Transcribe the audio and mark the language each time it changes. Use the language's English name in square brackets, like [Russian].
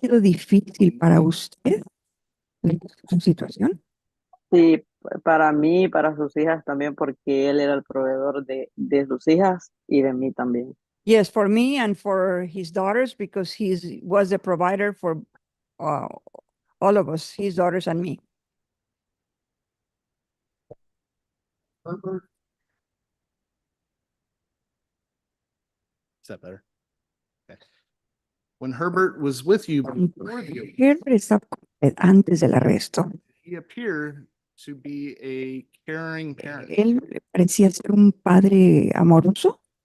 [Spanish] sido difícil para usted su situación? Sí, para mí y para sus hijas también, porque él era el proveedor de sus hijas y de mí también. [English] Yes, for me and for his daughters, because he was the provider for uh, all of us, his daughters and me. Herbert. Is that better? Okay. When Herbert was with you before the arrest, [Spanish] Herbert estaba con usted antes del arresto. [English] he appeared to be a caring parent. [Spanish] Él parecía ser un padre amoroso.